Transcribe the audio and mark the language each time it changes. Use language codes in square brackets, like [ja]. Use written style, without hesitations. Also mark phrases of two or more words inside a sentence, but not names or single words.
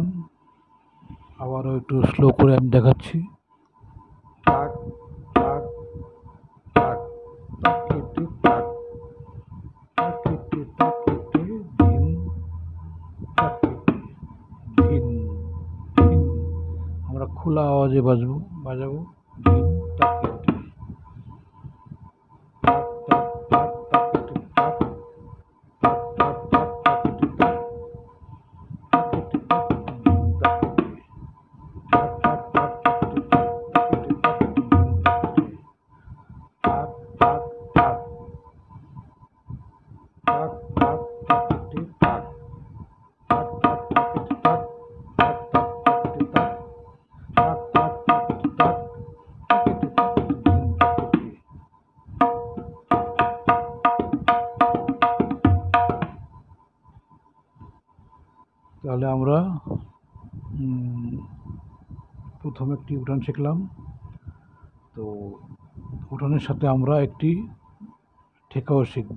[bn] আবারও একটু স্লো করে আমি দেখাচ্ছি। তাক তাক তাক তাকেটে তাক তাকেটে তাকেটে ধিন তাকেটে ধিন ধিন। আমরা খোলা আওয়াজে বাজাবো ধিন তাকেটে। তাক তাক তাক তাকেটে তাক তাক তাক তাক তাকেটে তাক তাকেটে তাকেটে ধিন তাকেটে। তাক তাক তাক তাকেটে তাক তাকেটে তাকেটে ধিন তাকেটে। তাক তাক তাক তাক তাক তাকেটে তাক তাক তাক তাকেটে তাক তাক তাক তাকেটে তাক তাক তাক তাকেটে তাক তাকেটে তাকেটে ধিন তাকেটে। তাহলে আমরা প্রথম একটি উঠান শিখলাম। তো উঠানের সাথে আমরা একটি ঠেকাও শিখব।